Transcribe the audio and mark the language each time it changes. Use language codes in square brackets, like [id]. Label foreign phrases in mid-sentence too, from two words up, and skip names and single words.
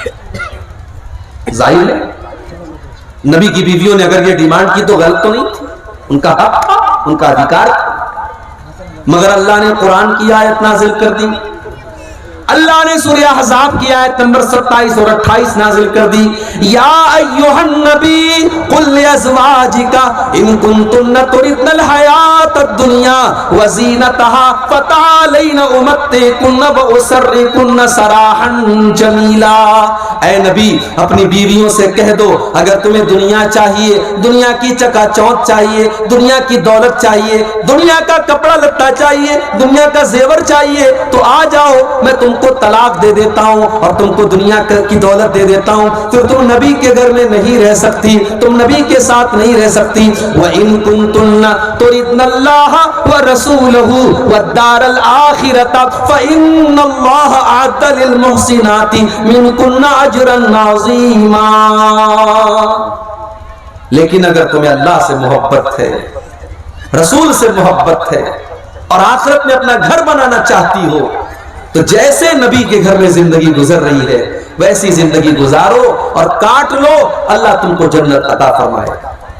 [hi] जाहिर है नबी की बीवियों ने अगर ये डिमांड की तो गलत तो नहीं थी, उनका हक था, उनका अधिकार था। मगर अल्लाह ने कुरान की आयत नाजिल कर दी, अल्लाह ने सूरह अहज़ाब की आयत नंबर 27 और 28 नाजिल कर दी। [ar] يا أيها النبي قل لأزواجك إن كنتن تردن الحياة الدنيا وزينتها فتعالين أمتعكن وأسرحكن سراحا جميلا. [hi] ऐ नबी, अपनी बीवियों से कह दो, अगर तुम्हें दुनिया चाहिए, दुनिया की चकाचौंध चाहिए, दुनिया की दौलत चाहिए, दुनिया का कपड़ा लत्ता चाहिए, दुनिया का जेवर चाहिए, तो आ जाओ, मैं तुमको तलाक दे देता हूं और तुमको दुनिया की दौलत दे देता हूं। फिर तुम नबी के घर में नहीं रह सकती, तुम नबी के साथ नहीं रह सकती। [ar] وإن كنتن تردن الله ورسوله والدار الآخرة فإن الله أعد للمحسنات منكن أجرا عظيما. [hi] लेकिन अगर तुम्हें अल्लाह से मोहब्बत है, रसूल से मोहब्बत है और आखिरत में अपना घर बनाना चाहती हो, तो जैसे नबी के घर में जिंदगी गुजर रही है वैसी जिंदगी गुजारो और काट लो, अल्लाह तुमको जन्नत अता फरमाएगा।